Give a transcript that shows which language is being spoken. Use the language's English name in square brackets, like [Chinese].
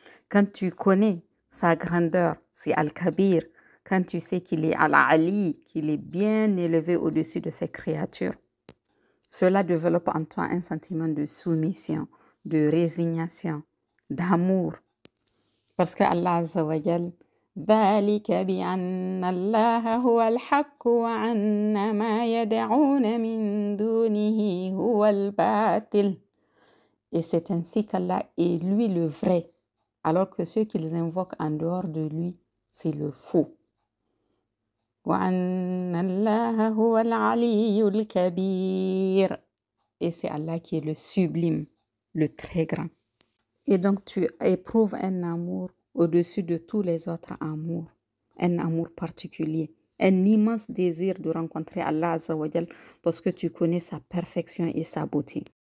[French] Quand tu connais sa grandeur, c'est Al-Kabir. Quand tu sais qu'il est Al-Ali, qu'il est bien élevé au-dessus de ses créatures. Cela développe en toi un sentiment de soumission, de résignation, d'amour. Parce que [Arabic] Allah Azza wa Jal, ذلك بأن الله هو الحق وأن ما يدعون من دونه هو الباطل. [French] Et c'est ainsi qu'Allah est lui le vrai, alors que ceux qu'ils invoquent en dehors de lui, c'est le faux. [Arabic] وأن الله هو العلي الكبير. [French] Et c'est Allah qui est le sublime, le très grand. Et donc tu éprouves un amour au-dessus de tous les autres amours, un amour particulier, un immense désir de rencontrer Allah Azza wa Jal parce que tu connais sa perfection et sa beauté.